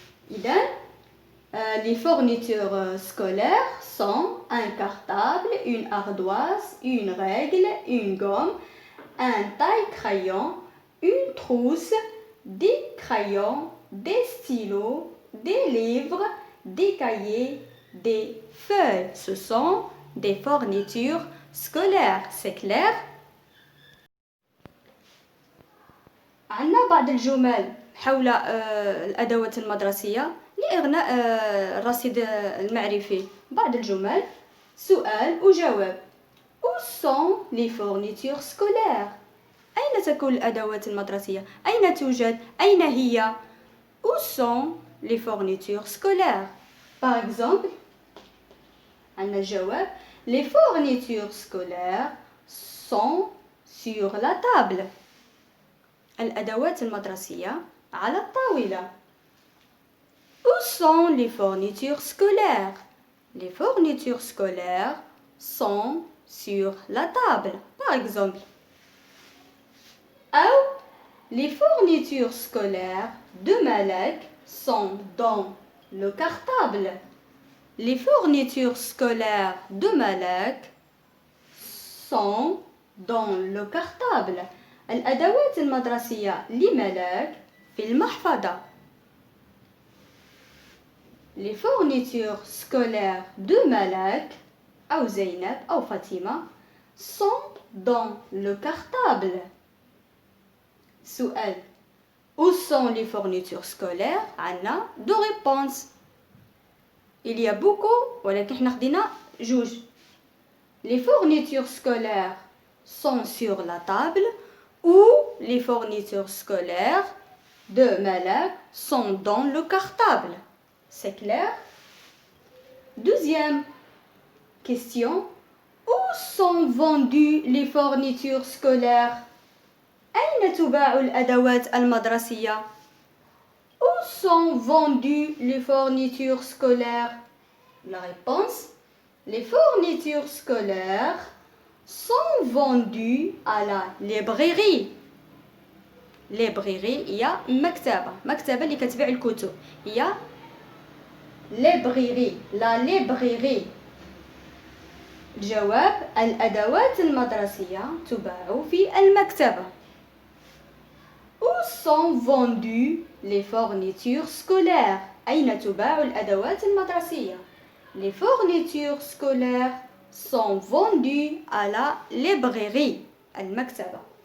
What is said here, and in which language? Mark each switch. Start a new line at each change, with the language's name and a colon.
French: إذن les fournitures scolaires sont un cartable, une ardoise, une règle, une gomme, un taille-crayon, une trousse, des crayons, des stylos, des livres, des cahiers, des feuilles. Ce sont des fournitures scolaires. C'est clair?
Arabic: عندنا بعض الجمل حول الأدوات المدرسية لإغناء الرصيد المعرفي. بعض الجمل سؤال وجواب.
French: Où sont les fournitures scolaires?
Arabic: أين تكون الأدوات المدرسية؟ أين توجد؟ أين هي؟
French: Où sont les fournitures scolaires? Par exemple
Arabic: عندنا الجواب
French: Les fournitures scolaires sont sur la table.
Arabic: الأدوات المدرسية على الطاولة.
French: Où sont les fournitures scolaires? Les fournitures scolaires sont sur la table. Par exemple. أو les fournitures scolaires de Malek sont dans le cartable. Les fournitures scolaires de Malek sont dans le cartable.
Arabic: الأدوات المدرسية لملاك في المحفظة.
French: Les fournitures scolaires de Malak
Arabic: أو زينب أو فاطمة
French: sont dans le cartable. سؤال Où sont les fournitures scolaires?
Arabic: عندنا
French: deux réponses. Il y a beaucoup
Arabic: ولكن حنا خدينا جوج.
French: Les fournitures scolaires sont sur la table ou les fournitures scolaires de Malak sont dans le cartable. C'est clair? Deuxième question. Où sont vendues les fournitures scolaires?
Arabic: أين تباع الأدوات المدرسية؟
French: Où sont vendues les fournitures scolaires? La réponse, les fournitures scolaires sont vendues à la librairie.
Arabic: librairie هي مكتبة اللي كتبيع الكتب، هي librairie. لا librairie. الجواب، الأدوات المدرسية تباع في المكتبة.
French: Où sont vendues les fournitures scolaires?
Arabic: أين تباع الأدوات المدرسية؟
French: Les fournitures scolaires sont vendues à la librairie.
Arabic: المكتبة.